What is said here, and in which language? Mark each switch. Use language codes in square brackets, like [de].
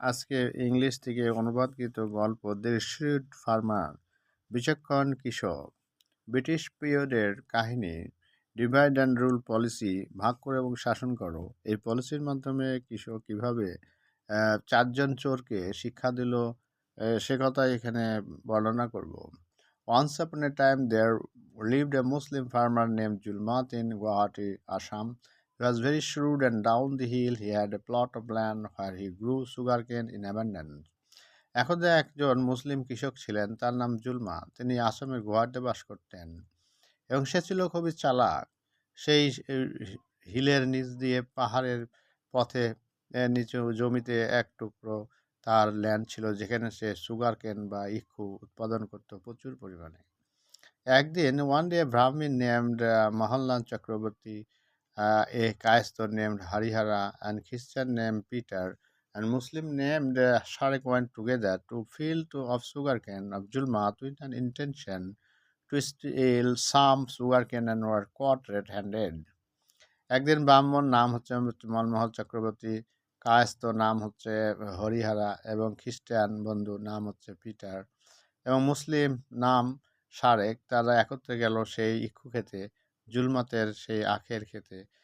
[bn] আজকে ইংলিশ থেকে অনুবাদকৃত গল্প দ্য শ্রিউড ফার্মার, বিচক্ষণ কৃষক। ব্রিটিশ পিরিয়ডের কাহিনী। ডিভাইড অ্যান্ড রুল পলিসি, ভাগ করো এবং শাসন করো। এই পলিসির মাধ্যমে কৃষক কীভাবে চারজন চোরকে শিক্ষা দিল, সে কথাই এখানে বর্ণনা করব। [en] Once upon a time there lived a Muslim farmer named Julmat in Guwahati, Assam. He was very shrewd, and down the hill he had a plot of land where he grew sugarcane in abundance. [bn] একদা একজন মুসলিম কৃষক ছিলেন, তার নাম জুলমা। তিনি আসামের গুয়াহাটিতে বাস করতেন এবং সে ছিল খুবই চালাক। সেই হিলের নিচ দিয়ে পাহাড়ের পথে নিচু জমিতে এক টুকরো তার ল্যান্ড ছিল, যেখানে সে সুগার কেন বা ইক্ষু উৎপাদন করত প্রচুর পরিমাণে। [en] একদিন, one day, a Brahmin named Mahallan Chakraborty, a Kayasth named Harihara, and Christian named Peter, and Muslim named Sharek went together to field of sugarcane of Julmat with an intention to steal some sugarcane and were caught red-handed. [bn] একদিন ব্রাহ্মণ নাম হচ্ছে মনমোহন চক্রবর্তী, কায়স্থ নাম হচ্ছে হরিহারা এবং খ্রিস্টান বন্ধু নাম হচ্ছে পিটার এবং মুসলিম নাম সারেক। তারা একত্রে গেল সেই ইক্ষু খেতে, জুলমাতের সেই আখের খেতে।